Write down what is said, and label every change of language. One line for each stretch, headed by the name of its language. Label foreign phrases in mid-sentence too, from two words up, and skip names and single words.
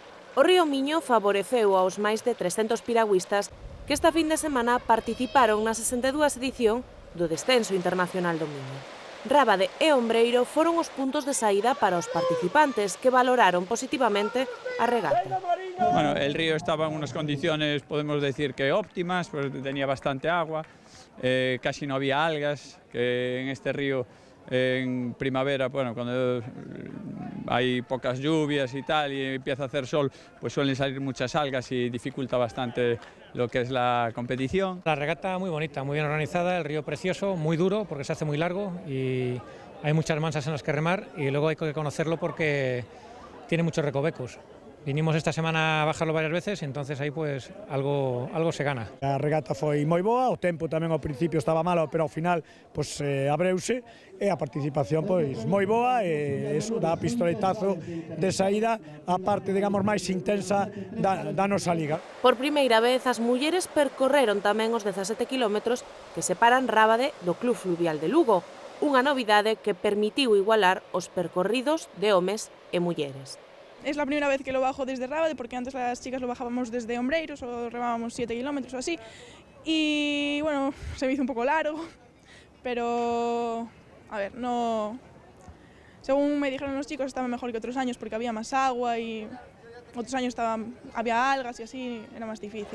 Galician: O río Miño favoreceu aos máis de 300 piragüistas que esta fin de semana participaron na 62ª edición do Descenso Internacional do Miño. Rábade e Ombreiro foron os puntos de saída para os participantes que valoraron positivamente a regata.
Spanish: Bueno, el río estaba en unas condiciones, podemos decir que óptimas, pues tenía bastante agua, casi no había algas, que en este río en primavera, bueno, cuando hay pocas lluvias y tal y empieza a hacer sol, pues suelen salir muchas algas y dificulta bastante lo que es la competición. La regata muy bonita, muy bien organizada, el río precioso, muy duro porque se hace muy largo y hay muchas mansas en las que remar y luego hay que conocerlo porque tiene muchos recovecos. Vinimos esta semana a bajarlo varias veces e entonces aí pues algo se gana.
Galician: A regata foi moi boa, o tempo tamén ao principio estaba malo, pero ao final pues, abreuse e a participación pois moi boa e eso dá pistoletazo de saída a parte, digamos, máis intensa da nosa liga. Por primeira vez, as mulleres percorreron tamén os 17 kilómetros que separan Rábade do Club Fluvial de Lugo, unha novidade que permitiu igualar os percorridos de homes e mulleres.
Spanish: Es la primera vez que lo bajo desde Rábade, porque antes las chicas lo bajábamos desde Ombreiros o remábamos 7 kilómetros o así. Y bueno, se me hizo un poco largo, pero a ver, no. Según me dijeron los chicos, estaba mejor que otros años porque había más agua y otros años había algas y así era más difícil.